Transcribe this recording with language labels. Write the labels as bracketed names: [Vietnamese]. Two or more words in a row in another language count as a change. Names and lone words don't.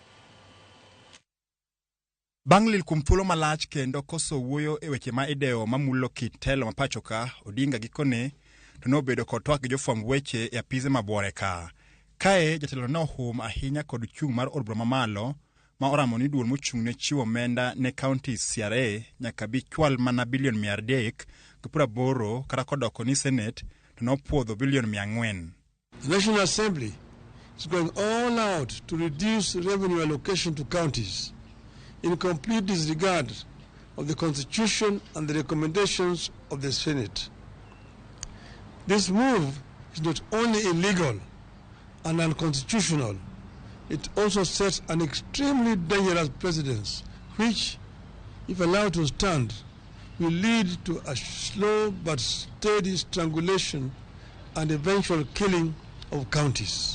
[Luo (Kenya and Tanzania)] Bang' lil kuom thuolo malach kendo koso wuoyo e weche ma idewo mamulo kit telo mapacho ka, Odinga gikone to nobedo kod twak gi jofwamb weche e apize mabuore ka. Kae jatelo nohum ahinya kod chung' mar od bura mamalo ma oramo ni duol mochung' ne chiwo omenda ne kaontis CRA nyaka bi chwal mana bilion 380 kata kodoko ni Senate to nopuodho bilion 400. [English] The National Assembly is going all out to reduce revenue allocation to counties in complete disregard of the Constitution and the recommendations of the Senate. This move is not only illegal and unconstitutional, it also sets an extremely dangerous precedent, which, if allowed to stand, will lead to a slow but steady strangulation and eventual killing of counties.